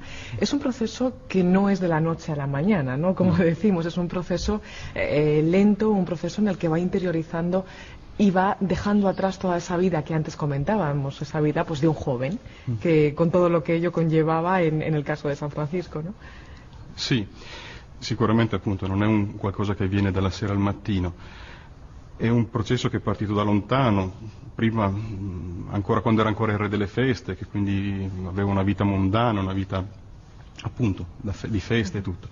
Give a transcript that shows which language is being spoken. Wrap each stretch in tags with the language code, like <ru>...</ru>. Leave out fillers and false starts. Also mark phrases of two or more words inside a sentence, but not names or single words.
<es>Es un proceso que no es de la noche a la mañana, ¿no? Como decimos, es un proceso lento, un proceso en el que va interiorizando y va dejando atrás toda esa vida que antes comentábamos, esa vida pues de un joven, que con todo lo que ello conllevava en el caso de San Francisco, ¿no?</es> <it>Sì, sicuramente appunto non è qualcosa che avviene dalla sera al mattino, è un processo che è partito da lontano, prima ancora quando era ancora il re delle feste, che quindi aveva una vita mondana, una vita appunto di feste e tutto.</it>